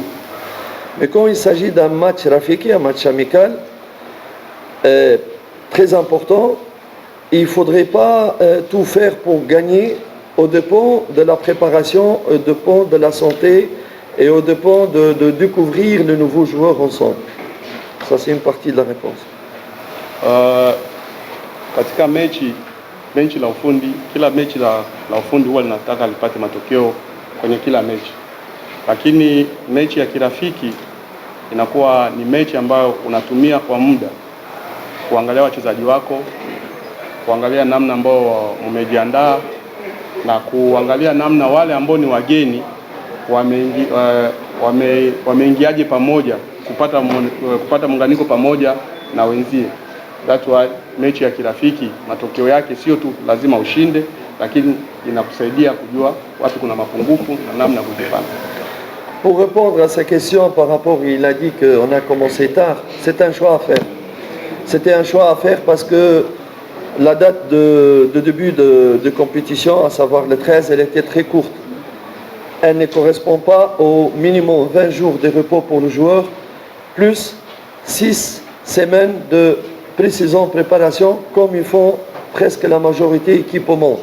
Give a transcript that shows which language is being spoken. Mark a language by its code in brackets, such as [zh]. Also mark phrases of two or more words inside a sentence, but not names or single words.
[fr] Mais quand il s'agit d'un match rafiki, un match amical, très important, il ne faudrait pas tout faire pour gagner au dépend de la préparation, au dépend de la santé et au dépend de découvrir les nouveaux joueurs ensemble. Ça, c'est une partie de la réponse. [sw] Katika mechi la ufundi, kila mechi la ufundi huwa linataka lipate matokeo kwenye kila mechi. Lakini mechi ya kirafiki inakuwa ni mechi ambayo unatumia kwa muda kuangalia wachezaji wako, kuangalia namna ambao umejiandaa na kuangalia namna wale ambao ni wageni wameingiaje pamoja, kupata muunganiko pamoja na wenzie. [en] That's why [sw] mechi ya kirafiki matokeo yake sio tu lazima ushinde, lakini inakusaidia kujua wapi kuna mapungufu na namna kujipanga. [fr] Pour répondre à sa question par rapport, il a dit qu'on a commencé tard, c'est un choix à faire. C'était un choix à faire parce que la date de début de compétition, à savoir le 13, elle était très courte. Elle ne correspond pas au minimum 20 jours de repos pour le joueur, plus 6 semaines de pré-saison préparation, comme ils font presque la majorité équipe au monde.